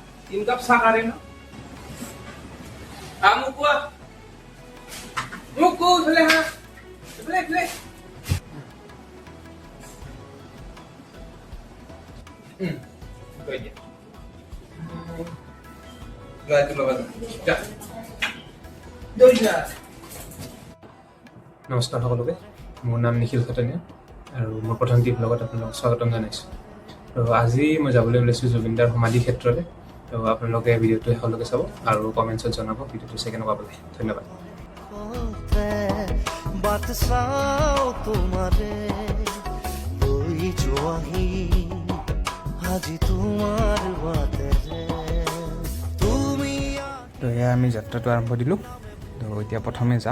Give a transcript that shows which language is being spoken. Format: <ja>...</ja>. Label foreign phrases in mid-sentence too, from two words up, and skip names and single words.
<as>तीन कप सा करे ना मुको भले हाँ भले कोई नहीं गाय तो लगा जा दो जा নমস্কাৰ সকলোকে মোৰ নাম নিখিল খটনীয়া আৰু মোৰ প্ৰথম টিপ লগত আপোনালোকক স্বাগতম জনাইছোঁ আৰু আজি মই যাবলৈ ওলাইছোঁ জুবিনদাৰ সমাধি ক্ষেত্ৰলৈ তো আপোনালোকে ভিডিঅ'টো শেষলৈকে চাব আৰু কমেণ্টছত জনাব ভিডিঅ'টো চাই কেনেকুৱা পালে ধন্যবাদ তো এয়া আমি যাত্ৰাটো আৰম্ভ দিলোঁ তো এতিয়া প্ৰথমে যাম</as>